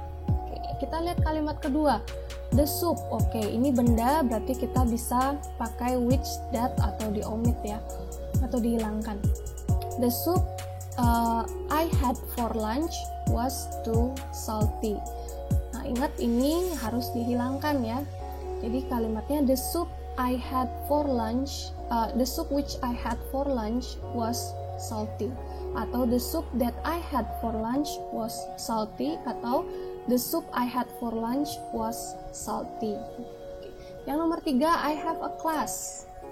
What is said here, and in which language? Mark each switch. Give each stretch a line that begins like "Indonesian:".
Indonesian: Oke, kita lihat kalimat kedua.
English: The soup,
Indonesian: oke, ini benda berarti kita bisa pakai which, that, atau diomit ya, atau dihilangkan.
English: The soup I had for lunch was too salty.
Indonesian: Nah, ingat ini harus dihilangkan ya. Jadi kalimatnya
English: the soup I had for lunch, the soup which I had for lunch was salty. Atau the soup that I had for lunch was salty, atau The soup I had for lunch was salty.
Indonesian: Yang nomor 3,
English: I have a class.